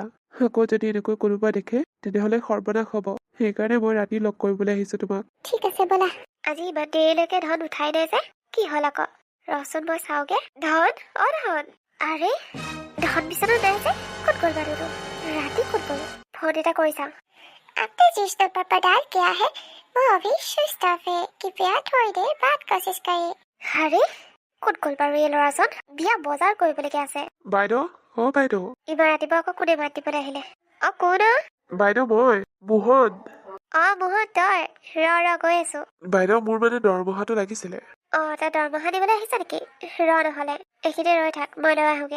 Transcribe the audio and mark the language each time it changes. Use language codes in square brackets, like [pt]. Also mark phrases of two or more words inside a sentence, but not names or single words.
[as] আকৌ যদি এনেকৈ কোনোবা দেখে তেনেহ'লে সৰ্বনাশ হ'ব। সেইকাৰণে মই ৰাতি লগ কৰিবলৈ আহিছো তোমাক। ঠিক আছে ব'লা। আজি ইমান দেৰিলৈকে ধন উঠাই নাই যে, কি হ'ল আকৌ? ৰচোন মই চাওঁগে। ধন, ধন। আৰে ধন বিচনাত নাই যে, ক'ত গ'ল মানুহটো? ৰাতি ক'ত গ'ল? ফোন এটা কৰি চাওঁ। [hi] आपने जिस नंबर पर डायल किया है वो अभी स्विच ऑफ है। कृपया थोड़ी देर बाद कोशिश करिए। [as] আৰে ক'ত গ'ল বাৰু এই ল'ৰাজন? বিয়া বজাৰ কৰিবলৈকে আছে। বাইদেউ, বাইদেউ। ইমান ৰাতিপুৱা আকৌ কোনে মাত দিবলৈ আহিলে? কোন? বাইদেউ মই মোহন। মোহন তই? ৰ গৈ আছো। বাইদেউ মোৰ মানে দৰমহাটো লাগিছিলে। তই দৰমহা দিবলৈ আহিছা নেকি? নহ'লে এইখিনিতে ৰৈ থাক, মই লৈ আহোগে।